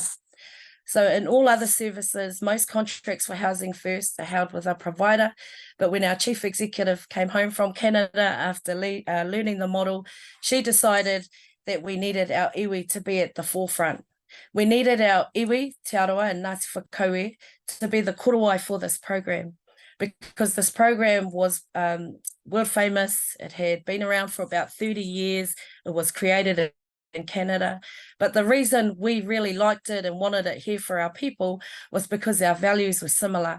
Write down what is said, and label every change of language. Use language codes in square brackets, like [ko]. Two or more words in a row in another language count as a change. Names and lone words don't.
[en] So in all other services, most contracts for Housing First are held with a provider, but when our chief executive came home from Canada after learning the model, she decided that we needed our iwi to be at the forefront. We needed our iwi, te aroa and Ngāti Whakaue, to be the korowai for this program, because this program was world famous. It had been around for about 30 years. It was created in Canada. But the reason we really liked it and wanted it here for our people was because our values were similar.